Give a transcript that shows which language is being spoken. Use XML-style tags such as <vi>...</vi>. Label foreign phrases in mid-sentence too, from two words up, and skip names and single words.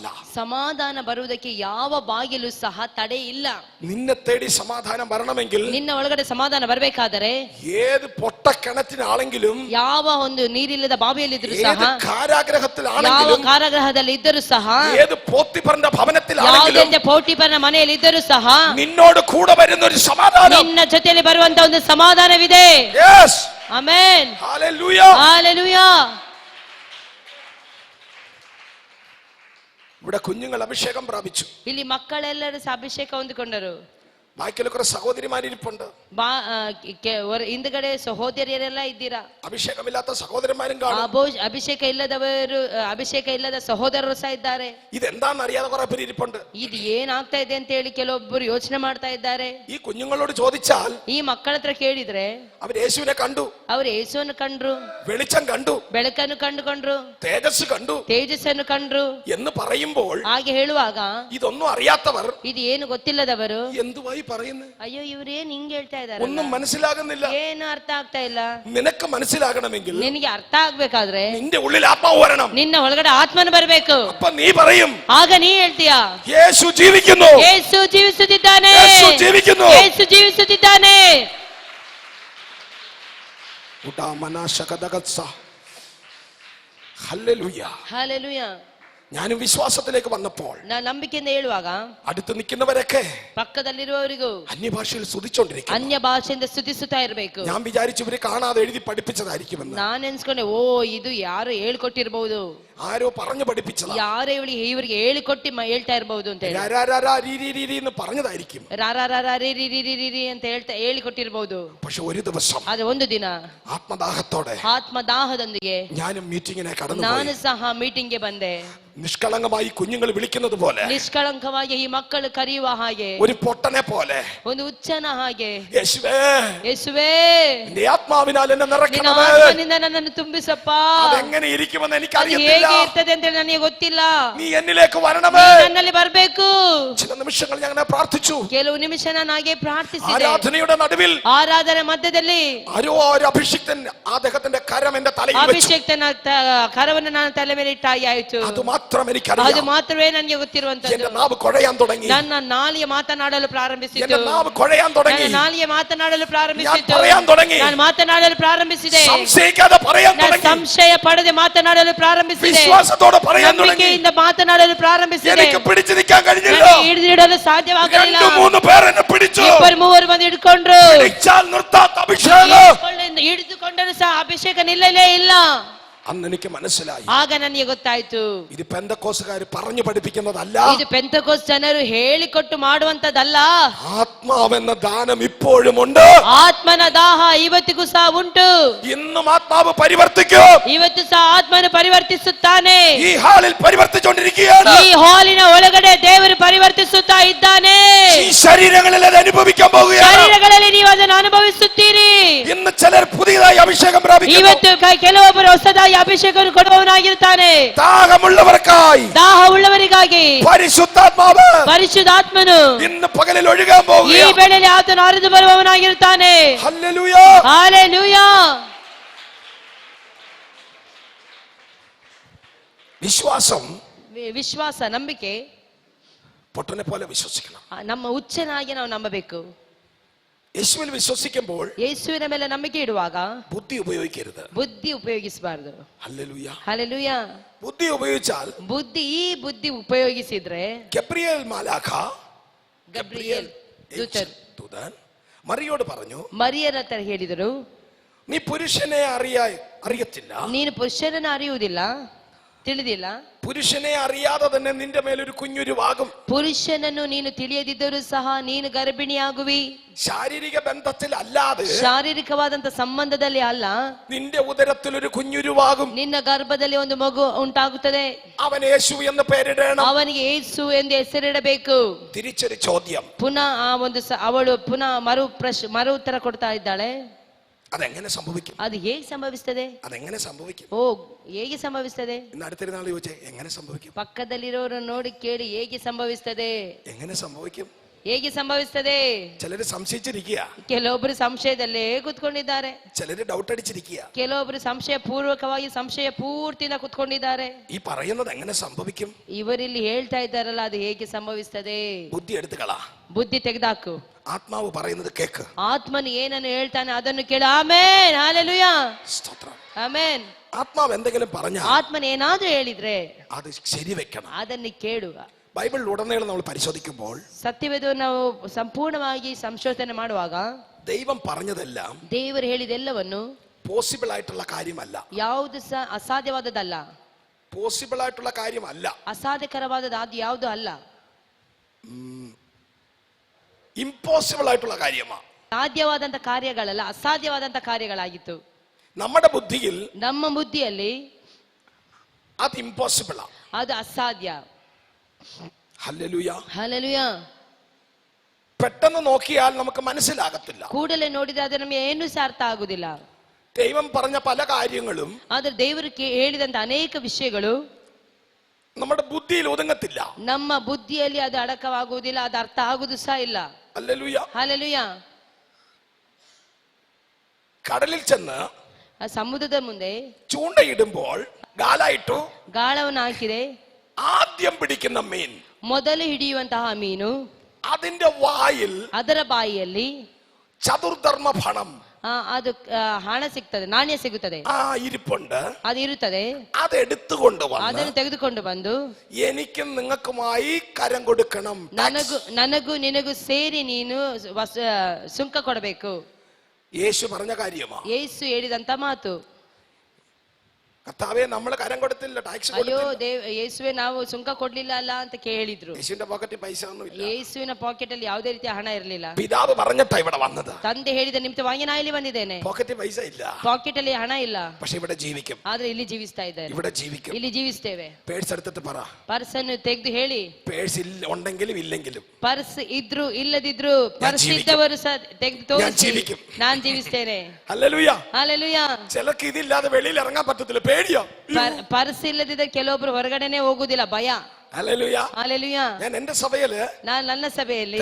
<kn>ಸಮಾಧಾನ ಬರುವುದಕ್ಕೆ ಯಾವ ಬಾಗಿಲು ಸಹ ತಡೆ ಇಲ್ಲ.</kn> <ml>നിന്നെ തേടി സമാധാനം വരണമെങ്കിൽ,</ml> <kn>ನಿನ್ನ ಒಳಗಡೆ ಸಮಾಧಾನ ಬರಬೇಕಾದರೆ,</kn> <ml>ഏത് പൊട്ടക്കിണറ്റിനാണെങ്കിലും,</ml> <kn>ಯಾವ ಒಂದು ನೀರಿಲ್ಲದ ಬಾವಿಯಲ್ಲಿದ್ದರೂ</kn> <ml>ഏത്</ml> <kn>ಸಹ, ಯಾವ</kn> <ml>കാരാഗ്രഹത്തിലാണെങ്കിലും,</ml> <kn>ಕಾರಾಗೃಹದಲ್ಲಿ ಇದ್ದರೂ ಸಹ,</kn> <ml>ഏത് പോത്തിഫറിന്റെ ഭവനത്തിലാണെങ്കിലും,</ml> <kn>ಯಾವುದೇ ಪೋಟಿಫರನ ಮನೆಯಲ್ಲಿ ಇದ್ದರೂ ಸಹ</kn> <ml>നിന്നോട് കൂടെ വരുന്ന ഒരു സമാധാനം,</ml> <kn>ನಿನ್ನ ಜೊತೆಯಲ್ಲಿ ಬರುವಂತ ಒಂದು ಸಮಾಧಾನವಿದೆ.</kn> <ml>യെസ്,</ml> <kn>ಆಮೆನ್.</kn> <ml>ഹല്ലേലൂയ.</ml> <kn>ಹಾಲೆಲೂಯ.</kn> <ml>ഇവിടെ കുഞ്ഞുങ്ങൾ അഭിഷേകം പ്രാപിച്ചു.</ml> <kn>ಇಲ್ಲಿ ಮಕ್ಕಳೆಲ್ಲರೂ ಸಹ ಅಭಿಷೇಕ ಹೊಂದಿಕೊಂಡರು.</kn> <ml>ബാക്കിയുള്ള കുറെ സഹോദരിമാരിപ്പുണ്ട്.</ml> <kn>ಹಿಂದ್ಗಡೆ ಸಹೋದರಿಯರೆಲ್ಲ ಇದ್ದೀರಾ.</kn> <ml>അഭിഷേകമില്ലാത്ത സഹോദരന്മാരും കാണും.</ml> <kn>ಅಭಿಷೇಕ ಇಲ್ಲದವರು, ಅಭಿಷೇಕ ಇಲ್ಲದ ಸಹೋದರರು ಸಹ ಇದ್ದಾರೆ.</kn> <ml>ഇതെന്താന്ന് അറിയാതെ കുറെ പേര് ഇരിപ്പുണ്ട്.</ml> <kn>ಇದು ಏನಾಗ್ತಾ ಇದೆ ಅಂತ ಹೇಳಿ ಕೆಲವೊಬ್ಬರು ಯೋಚನೆ ಮಾಡ್ತಾ ಇದ್ದಾರೆ.</kn> <ml>ഈ കുഞ്ഞുങ്ങളോട് ചോദിച്ചാൽ,</ml> <kn>ಈ ಮಕ್ಕಳ ಹತ್ರ ಕೇಳಿದ್ರೆ</kn> <ml>അവർ യേശുവിനെ കണ്ടു,</ml> <kn>ಅವರು ಯೇಸುವನ್ನು ಕಂಡ್ರು,</kn> <ml>വെളിച്ചം കണ്ടു,</ml> <kn>ಬೆಳಕನ್ನು ಕಂಡುಕೊಂಡ್ರು,</kn> <ml>തേജസ് കണ്ടു</ml> <kn>ತೇಜಸ್ಸನ್ನು ಕಂಡ್ರು</kn> <ml>എന്ന് പറയുമ്പോൾ,</ml> <kn>ಹಾಗೆ ಹೇಳುವಾಗ</kn> <ml>ഇതൊന്നും അറിയാത്തവർ</ml> <kn>ಇದು ಏನು ಗೊತ್ತಿಲ್ಲದವರು,</kn> <ml>എന്തുവായി പറയുന്നു,</ml> <kn>ಅಯ್ಯೋ ಇವ್ರೇನ್ ಹಿಂಗ್ ಹೇಳ್ತಾ ಇದ್ದಾರೆ,</kn> <ml>ഒന്നും മനസ്സിലാകുന്നില്ല.</ml> <kn>ಏನು ಅರ್ಥ ಆಗ್ತಾ ಇಲ್ಲ.</kn> <ml>നിനക്ക് മനസ്സിലാകണമെങ്കിൽ</ml> <kn>ನಿನಗೆ ಅರ್ಥ ಆಗ್ಬೇಕಾದ್ರೆ</kn> <ml>നിന്റെ ഉള്ളിൽ ആത്മാവ് വരണം.</ml> <kn>ನಿನ್ನ ಒಳಗಡೆ ಆತ್ಮನ ಬರಬೇಕು.</kn> <ml>അപ്പൊ നീ പറയും,</ml> <kn>ಆಗ ನೀ ಹೇಳ್ತೀಯಾ,</kn> <ml>യേശു ജീവിക്കുന്നു,</ml> <kn>ಯೇಸು ಜೀವಿಸುತ್ತಿದ್ದಾನೆ,</kn> <ml>യേശു ജീവിക്കുന്നു,</ml> <kn>ಯೇಸು ಜೀವಿಸುತ್ತಿದ್ದಾನೆ.</kn> <ml>ഹല്ലേലൂയ.</ml> <kn>ಹಾಲೆಲೂಯ.</kn> <ml>ഞാനും വിശ്വാസത്തിലേക്ക് വന്നപ്പോൾ,</ml> <kn>ನಾನು ನಂಬಿಕೆಯಿಂದ ಹೇಳುವಾಗ</kn> <ml>അടുത്ത് നിൽക്കുന്നവരൊക്കെ</ml> <kn>ಪಕ್ಕದಲ್ಲಿರುವವರಿಗೂ</kn> <ml>അന്യഭാഷയിൽ സ്തുതിച്ചോണ്ടിരിക്കും.</ml> <kn>ಅನ್ಯ ಭಾಷೆಯಿಂದ ಸ್ತುತಿಸುತ್ತಾ ಇರಬೇಕು.</kn> <ml>ഞാൻ വിചാരിച്ചു ഇവര് കാണാതെ എഴുതി പഠിപ്പിച്ചതായിരിക്കുമെന്ന്.</ml> <kn>ನಾನು ಎನ್ಸ್ಕೊಂಡೆ, ಓ ಇದು ಯಾರು ಹೇಳ್ಕೊಟ್ಟಿರ್ಬಹುದು,</kn> <ml>ആരോ പറഞ്ഞു പഠിപ്പിച്ചതാ,</ml> <kn>ಯಾರೇ ಇವರಿಗೆ ಹೇಳಿಕೊಟ್ಟಿ ಹೇಳ್ತಾ ಇರಬಹುದು ಅಂತ ಹೇಳಿ</kn> <ml>എന്ന് പറഞ്ഞതായിരിക്കും,</ml> <kn>ಅಂತ ಹೇಳ್ತಾ ಹೇಳಿಕೊಟ್ಟಿರ್ಬಹುದು.</kn> <ml>പക്ഷെ ഒരു ദിവസം,</ml> <kn>ಅದು ಒಂದು ದಿನ</kn> <ml>ആത്മദാഹത്തോടെ,</ml> <kn>ಆತ್ಮದಾಹದೊಂದಿಗೆ</kn> <ml>ഞാനും മീറ്റിങ്ങിനെ കടന്നു.</ml> <kn>ನಾನು ಸಹ ಮೀಟಿಂಗ್ಗೆ ಬಂದೆ.</kn> <ml>നിഷ്കളങ്കമായി കുഞ്ഞുങ്ങൾ വിളിക്കുന്നത് പോലെ,</ml> <kn>ನಿಷ್ಕಳಂಕವಾಗಿ ಈ ಮಕ್ಕಳು ಕರೆಯುವ ಹಾಗೆ,</kn> <ml>ഒരു പൊട്ടനെ പോലെ,</ml> <kn>ಒಂದು ಹುಚ್ಚನ ಹಾಗೆ,</kn> <ml>യേശുവേ,</ml> <kn>ಯೇಸುವೇ,</kn> <ml>നിന്റെ ആത്മാവിനാൽ എന്നെ</ml> <kn>ನಿನ್ನ</kn> <ml>നിറയ്ക്കണമേ.</ml> <kn>ಆತ್ಮನಿಂದ ನನ್ನನ್ನು ತುಂಬಿಸಪ್ಪ.</kn> <ml>അതെങ്ങനെ ഇരിക്കുമെന്ന്</ml> <kn>ಅದು</kn> <ml>എനിക്കറിയത്തില്ല.</ml> <kn>ಹೇಗೆ ಇರ್ತದೆ ಅಂತ ನನಗೆ ಗೊತ್ತಿಲ್ಲ.</kn> <ml>നീ എന്നിലേക്ക് വരണമേ.</ml> <kn>ನೀ ನನ್ನಲ್ಲಿ ಬರಬೇಕು.</kn> <ml>ചില നിമിഷങ്ങൾ ഞാൻ അങ്ങനെ പ്രാർത്ഥിച്ചു.</ml> <kn>ಕೆಲವು ನಿಮಿಷ ನಾನು ಹಾಗೆ ಪ್ರಾರ್ಥಿಸಿದೆ.</kn> <ml>ആരാധനയുടെ നടുവിൽ</ml> <kn>ಆರಾಧನೆ ಮಧ್ಯದಲ್ಲಿ</kn> <ml>ആരോ ഒരു അഭിഷിക്തൻ അദ്ദേഹത്തിന്റെ കരം എന്റെ തലയിൽ വെച്ചു.</ml> <kn>ಅಭಿಷೇಕ್ತನ ಕರವನ್ನು ನಾನು ತಲೆ ಮೇಲೆ ಇಟ್ಟಾಗಿ ಆಯಿತು.</kn> <ml>അത് മാത്രം</ml> <kn>ಅದು</kn> <ml>എനിക്കറിയാം.</ml> <kn>ಮಾತ್ರವೇ ನನಗೆ ಗೊತ್ತಿರುವಂತದ್ದು.</kn> <ml>എന്റെ നാവ് കുഴയാൻ തുടങ്ങി.</ml> <kn>ನನ್ನ ನಾಲಿಗೆ ಮಾತನಾಡಲು ಪ್ರಾರಂಭಿಸಿತು.</kn> <ml>എന്റെ നാവ് കുഴയാൻ തുടങ്ങി.</ml> <kn>ನನ್ನ ನಾಲಿಗೆ ಮಾತನಾಡಲು</kn> <ml>ഞാൻ</ml> <kn>ಪ್ರಾರಂಭಿಸಿತು.</kn> <ml>പറയാൻ തുടങ്ങി.</ml> <kn>ನಾನು ಮಾತನಾಡಲು ಪ್ರಾರಂಭಿಸಿದೆ.</kn> <ml>സംശയിക്കാതെ പറയാൻ</ml> <kn>ನಾನು</kn> <ml>തുടങ്ങി.</ml> <kn>ಸಂಶಯ ಪಡದೆ ಮಾತನಾಡಲು ಪ್ರಾರಂಭಿಸಿದೆ.</kn> <ml>വിശ്വാസത്തോടെ പറയാൻ തുടങ്ങി.</ml> <kn>ನಂಬಿಕೆಯಿಂದ ಮಾತನಾಡಲು ಪ್ರಾರಂಭಿಸಿದೆ.</kn> <ml>എനിക്ക് പിടിച്ചു നിൽക്കാൻ കഴിഞ്ഞില്ല.</ml> <kn>ಹಿಡಿದಿಡಲು ಸಾಧ್ಯವಾಗಲಿಲ್ಲ.</kn> <ml>2-3 പേർ എന്നെ പിടിച്ചു.</ml> <kn>2-3 ಮಂದಿ ಹಿಡ್ಕೊಂಡ್ರು.</kn> <ml>പിടിച്ചാൽ നിർത്താത്ത അഭിഷേകം.</ml> <kn>ಹಿಡಿದುಕೊಂಡರು ಸಹ ಅಭಿಷೇಕ ನಿಲ್ಲಲೇ ಇಲ್ಲ.</kn> <ml>അന്ന് എനിക്ക് മനസ്സിലായി.</ml> <kn>ಆಗ ನನಗೆ ಗೊತ್ತಾಯ್ತು,</kn> <ml>ഇത് പെന്തക്കോസ്തുകാർ പറഞ്ഞു പഠിപ്പിക്കുന്നതല്ല.</ml> <kn>ಇದು ಪೆಂತೆಕೋಸ್ತ್ ಜನರು ಹೇಳಿಕೊಟ್ಟು ಮಾಡುವಂತದಲ್ಲ.</kn> <ml>ആത്മാവെന്ന ദാനം ഇപ്പോഴും ഉണ്ട്.</ml> <kn>ಆತ್ಮನ ದಾಹ ಇವತ್ತಿಗೂ ಸಹ ಉಂಟು.</kn> <ml>ഇന്നും ആത്മാവ് പരിവർത്തിക്കും.</ml> <kn>ಇವತ್ತು ಸಹ ಆತ್ಮನು ಪರಿವರ್ತಿಸುತ್ತಾನೆ.</kn> <ml>ഈ ഹാളിൽ പരിവർത്തിച്ചുകൊണ്ടിരിക്കുകയാണ്.</ml> <kn>ಈ ಹಾಲಿನ ಒಳಗಡೆ ದೇವರು ಪರಿವರ್ತಿಸುತ್ತಾ ಇದ್ದಾನೆ.</kn> <ml>ഈ ശരീരങ്ങളിൽ അത് അനുഭവിക്കാൻ പോവുകയാണ്.</ml> <kn>ಶರೀರಗಳಲ್ಲಿ ನೀವು ಅದನ್ನು ಅನುಭವಿಸುತ್ತೀರಿ.</kn> <ml>ഇന്ന് ചിലർ പുതിയതായി അഭിഷേകം പ്രാപിക്കുന്നു.</ml> <kn>ಇವತ್ತು ಕೆಲವೊಬ್ಬರು ಹೊಸದಾಗಿ ಅಭಿಷೇಕವನ್ನು ಕೊಡುವವನಾಗಿರುತ್ತಾನೆ.</kn> <ml>ദാഹമുള്ളവർക്കായി,</ml> <kn>ದಾಹವುಳ್ಳವರಿಗಾಗಿ</kn> <ml>പരിശുദ്ധാത്മാവ്</ml> <kn>ಪರಿಶುದ್ಧಾತ್ಮನು</kn> <ml>ഇന്ന് പകലിൽ ഒഴുകാൻ</ml> <kn>ಈ</kn> <ml>പോവുകയാണ്.</ml> <kn>ವೇಳೆಯಲ್ಲಿ ಆತನು ಹರಿದು ಬರುವವನಾಗಿರುತ್ತಾನೆ.</kn> <ml>ഹല്ലേലൂയ.</ml> <kn>ಹಾಲೆಲೂಯಾ.</kn> <ml>വിശ്വാസം,</ml> <kn>ವಿಶ್ವಾಸ, ನಂಬಿಕೆ</kn> <ml>പൊട്ടനെ പോലെ വിശ്വസിക്കണം.</ml> <kn>ನಮ್ಮ ಹುಚ್ಚನಾಗಿ ನಾವು ನಂಬಬೇಕು.</kn> <ml>യേശുവിൽ വിശ്വസിക്കുമ്പോൾ</ml> <kn>ಯೇಸುವಿನ ಮೇಲೆ ನಂಬಿಕೆ ಇಡುವಾಗ</kn> <ml>ബുദ്ധി ഉപയോഗിക്കരുത്.</ml> <kn>ಬುದ್ಧಿ ಉಪಯೋಗಿಸಬಾರದು.</kn> <ml>ഹല്ലേലൂയ.</ml> <kn>ಹಾಲೆಲೂಯಾ.</kn> <ml>ബുദ്ധി ഉപയോഗിച്ചാൽ,</ml> <kn>ಬುದ್ಧಿ ಉಪಯೋಗಿಸಿದ್ರೆ,</kn> <ml>ഗബ്രിയേൽ മാലാഖ,</ml> <kn>ಗಬ್ರಿಯೇಲ್</kn> <ml>ദൂതൻ മറിയോട് പറഞ്ഞു,</ml> <kn>ಮರಿಯರ ಹತ್ರ ಹೇಳಿದರು,</kn> <ml>നീ പുരുഷനെ അറിയത്തില്ല,</ml> <kn>ನೀನು ಪುರುಷನನ್ನು ಅರಿಯುವುದಿಲ್ಲ, ತಿಳಿದಿಲ್ಲ.</kn> <ml>പുരുഷനെ അറിയാതെ തന്നെ നിന്റെ മേലൊരു കുഞ്ഞുരുവാകും.</ml> <kn>ಪುರುಷನನ್ನು ನೀನು ತಿಳಿಯದಿದ್ದರೂ ಸಹ ನೀನು ಗರ್ಭಿಣಿಯಾಗುವಿ.</kn> <ml>ശാരീരിക ബന്ധത്തിൽ അല്ലാതെ,</ml> <kn>ಶಾರೀರಿಕವಾದಂತ ಸಂಬಂಧದಲ್ಲಿ ಅಲ್ಲ,</kn> <ml>നിന്റെ ഉദരത്തിൽ ഒരു കുഞ്ഞുരുവാകും.</ml> <kn>ನಿನ್ನ ಗರ್ಭದಲ್ಲಿ ಒಂದು ಮಗು ಉಂಟಾಗುತ್ತದೆ.</kn> <ml>അവൻ യേശു എന്ന് പേരിടണം.</ml> <kn>ಅವನಿಗೆ ಯೇಸು ಎಂದು ಹೆಸರಿಡಬೇಕು.</kn> <ml>തിരിച്ചൊരു ചോദ്യം,</ml> <kn>ಪುನಃ ಆ ಒಂದು ಅವಳು ಪುನಃ ಮರು ಉತ್ತರ ಕೊಡ್ತಾ ಇದ್ದಾಳೆ.</kn> <ml>അതെങ്ങനെ സംഭവിക്കും?</ml> <kn>ಅದು ಹೇಗೆ ಸಂಭವಿಸ್ತದೆ?</kn> <ml>അതെങ്ങനെ സംഭവിക്കും?</ml> <kn>ಓ, ಹೇಗೆ ಸಂಭವಿಸ್ತದೆ?</kn> <ml>ഇന്ന് അടുത്തിരുന്നാൾ ചോദിച്ചേ, എങ്ങനെ സംഭവിക്കും?</ml> <kn>ಪಕ್ಕದಲ್ಲಿರೋರು ನೋಡಿ ಕೇಳಿ, ಹೇಗೆ ಸಂಭವಿಸ್ತದೆ?</kn> <ml>എങ്ങനെ സംഭവിക്കും?</ml> <kn>ಹೇಗೆ ಸಂಭವಿಸ್ತದೆ?</kn> <ml>ചിലര് സംശയിച്ചിരിക്കുക,</ml> <kn>ಕೆಲವೊಬ್ರು ಸಂಶಯದಲ್ಲೇ ಕೂತ್ಕೊಂಡಿದ್ದಾರೆ.</kn> <ml>ചിലര് ഡൗട്ട് അടിച്ചിരിക്കുക.</ml> <kn>ಕೆಲವೊಬ್ರು ಸಂಶಯ ಪೂರ್ವಕವಾಗಿ ಸಂಶಯ ಪೂರ್ತಿಯಿಂದ ಕೂತ್ಕೊಂಡಿದ್ದಾರೆ.</kn> <ml>ഈ പറയുന്നത് എങ്ങനെ സംഭവിക്കും?</ml> <kn>ಇವರಿಲ್ಲಿ ಹೇಳ್ತಾ ಇದ್ದಾರಲ್ಲ, ಅದು ಹೇಗೆ ಸಂಭವಿಸ್ತದೆ?</kn> <ml>ബുദ്ധി എടുത്തുകളാ,</ml> <kn>ಬುದ್ಧಿ ತೆಗೆದಾಕು.</kn> <ml>ആത്മാവ് പറയുന്നത് കേക്ക്.</ml> <kn>ಆತ್ಮನು ಏನನ್ನು ಹೇಳ್ತಾನೆ ಅದನ್ನು ಕೇಳು. ಆಮೇನ್, ಹಲ್ಲೆಲೂಯಾ,</kn> <ml>സ്തോത്രം.</ml> <kn>ಆಮೇನ್.</kn> <ml>ആത്മാവ് എന്തെങ്കിലും പറഞ്ഞാൽ</ml> <kn>ಆತ್ಮನ ಏನಾದ್ರೂ ಹೇಳಿದ್ರೆ</kn> <ml>അത് ശരിവെക്കണം.</ml> <kn>ಅದನ್ನು ಕೇಳುವ.</kn> <ml>ബൈബിളിൽ ഉടനീളം നമ്മൾ പരിശോധിക്കുമ്പോൾ</ml> <kn>ಸತ್ಯವೇದವನ್ನು ನಾವು ಸಂಪೂರ್ಣವಾಗಿ ಸಂಶೋಧನೆ ಮಾಡುವಾಗ</kn> <ml>ദൈവം പറഞ്ഞതെല്ലാം</ml> <kn>ದೇವರು ಹೇಳಿದೆಲ್ಲವನ್ನು</kn> <ml>പോസിബിൾ ആയിട്ടുള്ള കാര്യമല്ല.</ml> <kn>ಯಾವುದು ಸಹ ಅಸಾಧ್ಯವಾದದಲ್ಲ.</kn> <ml>പോസിബിൾ ആയിട്ടുള്ള കാര്യമല്ല,</ml> <kn>ಅಸಾಧ್ಯಕರವಾದದ್ದು ಅದು ಯಾವುದು ಅಲ್ಲ.</kn> <ml>ഇമ്പോസിബിൾ ആയിട്ടുള്ള കാര്യമാണ്.</ml> <kn>ಸಾಧ್ಯವಾದಂತ ಕಾರ್ಯಗಳಲ್ಲ, ಅಸಾಧ್ಯವಾದಂತ ಕಾರ್ಯಗಳಾಗಿತ್ತು.</kn> <ml>നമ്മുടെ ബുദ്ധിയിൽ</ml> <kn>ನಮ್ಮ ಬುದ್ಧಿಯಲ್ಲಿ</kn> <ml>അത് ഇമ്പോസിബിൾ ആണ്,</ml> <kn>ಅದು ಅಸಾಧ್ಯ.</kn> <ml>ഹല്ലേലൂയ.</ml> <kn>ಹಲ್ಲೆಲೂಯಾ.</kn> <ml>പെട്ടെന്ന് നോക്കിയാൽ നമുക്ക് മനസ്സിലാകത്തില്ല.</ml> <kn>ಕೂಡಲೇ ನೋಡಿದ್ರೆ ಅದು ನಮಗೆ ಏನು ಸಹ ಅರ್ಥ ಆಗುದಿಲ್ಲ.</kn> <ml>ദൈവം പറഞ്ഞ പല കാര്യങ്ങളും</ml> <kn>ಆದ್ರೆ ದೇವರು ಹೇಳಿದಂತ ಅನೇಕ ವಿಷಯಗಳು</kn> <ml>നമ്മുടെ ബുദ്ധിയിൽ ഒതുങ്ങത്തില്ല.</ml> <kn>ನಮ್ಮ ಬುದ್ಧಿಯಲ್ಲಿ ಅದು ಅಡಕವಾಗುವುದಿಲ್ಲ, ಅದು ಅರ್ಥ ಆಗುದು ಸಹ ಇಲ್ಲ.</kn> <ml>ഹല്ലേലൂയ.</ml> <kn>ಹಲ್ಲೆಲೂಯಾ.</kn> <ml>കടലിൽ ചെന്ന്</ml> <kn>ಆ ಸಮುದ್ರದ ಮುಂದೆ</kn> <ml>ചൂണ്ടയിടുമ്പോൾ ഗാലായിട്ടു</ml> <kn>ಗಾಳವನ್ನು ಹಾಕಿದೆ.</kn> <ml>ആദ്യം പിടിക്കുന്ന മീൻ,</ml> <kn>ಮೊದಲು ಹಿಡಿಯುವಂತಹ ಮೀನು,</kn> <ml>അതിന്റെ വായിൽ</ml> <kn>ಅದರ ಬಾಯಿಯಲ್ಲಿ</kn> <ml>ചതുർധർമ്മ ഫണം,</ml> <kn>ಅದು ಹಣ ಸಿಗ್ತದೆ, ನಾಣ್ಯ ಸಿಗುತ್ತದೆ,</kn> <ml>ആ ഇരിപ്പുണ്ട്.</ml> <kn>ಅದು ಇರುತ್ತದೆ.</kn> <ml>അതെടുത്തുകൊണ്ട്</ml> <kn>ಅದನ್ನು</kn> <ml>വന്ന്</ml> <kn>ತೆಗೆದುಕೊಂಡು ಬಂದು</kn> <ml>എനിക്കും നിങ്ങൾക്കുമായി കരം കൊടുക്കണം.</ml> <kn>ನನಗೂ ನಿನಗೂ ಸೇರಿ ನೀನು ಸುಂಕ ಕೊಡಬೇಕು.</kn> <ml>യേശു പറഞ്ഞ കാര്യമാ.</ml> <kn>ಯೇಸು ಹೇಳಿದಂತ ಮಾತು.</kn> <ml>കർത്താവേ, നമ്മൾ കരം കൊടുത്തില്ല, ടാക്സ്</ml> <kn>ಅಯ್ಯೋ</kn> <ml>കൊടുത്തില്ല.</ml> <kn>ಯೇಸುವೆ, ನಾವು ಸುಂಕ ಕೊಡ್ಲಿಲ್ಲ ಅಲ್ಲ ಅಂತ ಕೇಳಿದ್ರು.</kn> <ml>യേശുവിന്റെ പോക്കറ്റിൽ പൈസ ഒന്നും ഇല്ല.</ml> <kn>ಯೇಸುವಿನ ಪಾಕೆಟ್ ಅಲ್ಲಿ ಯಾವುದೇ ರೀತಿಯ ಹಣ ಇರಲಿಲ್ಲ.</kn> <ml>പിതാവ് പറഞ്ഞിട്ടാ ഇവിടെ വന്നത്.</ml> <kn>ತಂದೆ ಹೇಳಿದ ನಿಮಿತ್ತವಾಗಿ ನಾ ಇಲ್ಲಿ ಬಂದಿದ್ದೇನೆ.</kn> <ml>പോക്കറ്റിൽ പൈസ ഇല്ല,</ml> <kn>ಪಾಕೆಟ್ ಅಲ್ಲಿ ಹಣ ಇಲ್ಲ,</kn> <ml>പക്ഷെ ഇവിടെ ജീവിക്കും.</ml> <kn>ಆದ್ರೆ ಇಲ್ಲಿ ಜೀವಿಸ್ತಾ ಇದ್ದೇನೆ,</kn> <ml>ഇവിടെ ജീവിക്കും.</ml> <kn>ಇಲ್ಲಿ ಜೀವಿಸ್ತೇವೆ.</kn> <ml>പേഴ്സ് എടുത്തിട്ട് പറ,</ml> <kn>ಪರ್ಸ್ ಅನ್ನು ತೆಗೆದು ಹೇಳಿ,</kn> <ml>പേഴ്സ് ഉണ്ടെങ്കിലും ഇല്ലെങ്കിലും</ml> <kn>ಪರ್ಸ್ ಇದ್ರು ಇಲ್ಲದಿದ್ರು ಪರ್ಸ್ ಇದ್ದವರು ಸಹ ತೆಗೆದು ತೋರಿಸಿ,</kn> <ml>ಜೀವಿക്കും.</ml> <kn>ನಾನ್ ಜೀವಿಸ್ತೇನೆ.</kn> <ml>ഹല്ലേലൂയ.</ml> <kn>ಹಲ್ಲೆಲೂಯಾ.</kn> <ml>ചിലർക്ക് ഇതില്ലാതെ വെളിയിൽ ഇറങ്ങാൻ പറ്റത്തില്ല, പേടിയോ.</ml> <kn>ಪರ್ಸ್ ಇಲ್ಲದಿದ್ದ ಕೆಲವೊಬ್ರು ಹೊರಗಡೆನೆ ಹೋಗುದಿಲ್ಲ, ಭಯ.</kn> <ml>ഹല്ലേലൂയ.</ml> <kn>ಹಲ್ಲೆಲೂಯಾ.</kn> <ml>ഞാൻ എന്റെ സഭയില്</ml> <kn>ನಾನು ನನ್ನ ಸಭೆಯಲ್ಲಿ</kn>